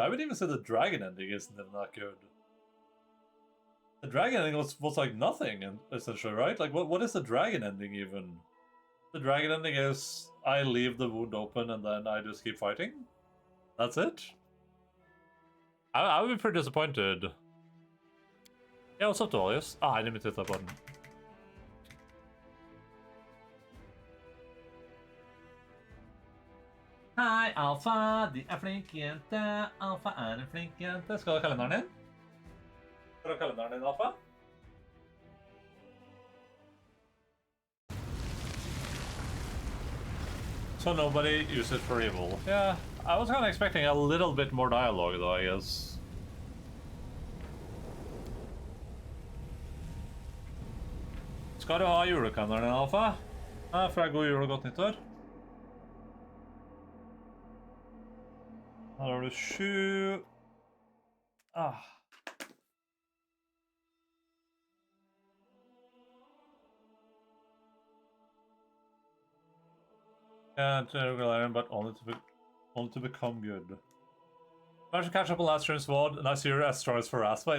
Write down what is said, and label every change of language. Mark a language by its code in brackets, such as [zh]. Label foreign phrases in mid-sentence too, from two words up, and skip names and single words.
[en] I would even say the dragon ending isn't even that good. The dragon ending was like nothing, essentially, right? Like, what is the dragon ending even? The dragon ending is I leave the wound open and then I just keep fighting? That's it? I would be pretty disappointed. Yeah, what's up, Dolius? Ah, I didn't mean to hit that button. [no] Hei, Alfa, de flink jente. Alfa en flink jente. Skal du ha kalenderen din? Skal du ha kalenderen din, Alfa? [en] So nobody use it for evil. Yeah, I was kind of expecting a little bit more dialogue, though, I guess. [no] Skal du ha julekalenderen din, Alfa? Ja, fra god jul og godt nyttår. Her har du 7. Ah. [en] Yeah, but only to become good. I should catch up on last stream's VOD, and I see you're as strong as Pharasma.